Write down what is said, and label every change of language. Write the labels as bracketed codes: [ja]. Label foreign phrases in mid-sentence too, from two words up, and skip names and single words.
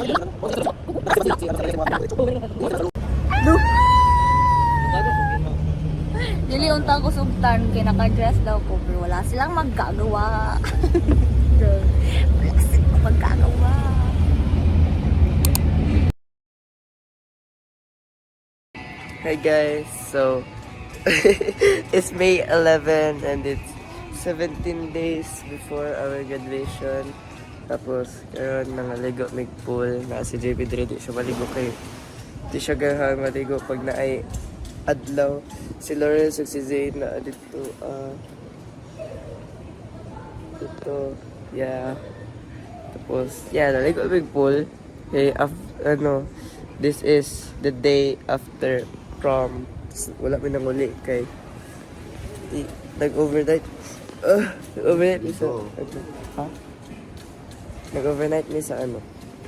[ceb] Dili unta ko sugtan kay naka-dress daw ko pero [tl] wala silang magagawa. Wala silang magagawa. [en] Hi guys, so it's May 11 and it's 17 days before our graduation. [ceb] Tapos, karon nangaligo may pool na si JP dire di siya maligo kay di siya gahang maligo pag naay adlaw. Si Lawrence ug si Zane na dito ito, yeah. Tapos, yeah, naligo may pool. [en] Okay, this is the day after prom. [ceb] Wala may nanguli kay nag-overnight. Nag-overnight mi sa nag-overnight mi sa